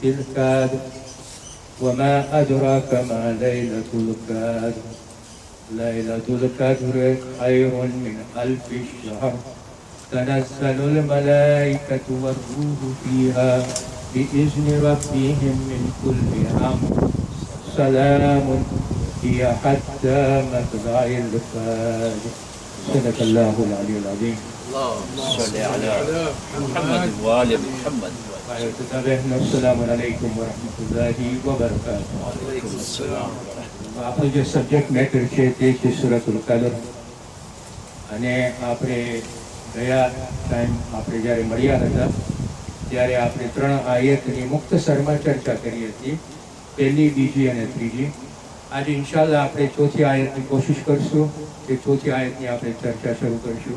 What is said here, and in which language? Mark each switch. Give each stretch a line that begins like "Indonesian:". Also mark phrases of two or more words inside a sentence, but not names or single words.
Arabic: القدر وما أدراك ما ليلة القدر ليلة القدر خير من 1000 شهر تنزل الملائكة والروح فيها بإذن ربهم من كل أمر سلام هي حتى مطلع الفجر صدق الله العلي العظيم. اللهم صل على محمد وآل محمد. السلام عليكم ورحمة الله وبركاته. وعليكم السلام.
Gujarati: આપણું જે
English: subject matter
Gujarati: છે તે છે સૂરતુલ કદર અને આપણે ગયા ટાઈમ આપણે જ્યારે મળ્યા હતા ત્યારે આપણે 3 આયતની મુક્તસરમાં ચર્ચા કરી હતી, પહેલી, બીજી અને ત્રીજી. આજે ઇન્શાલ્લાહ આપણે ચોથી આયતની કોશિશ કરશું કે ચોથી આયતની આપણે ચર્ચા શરૂ કરશું.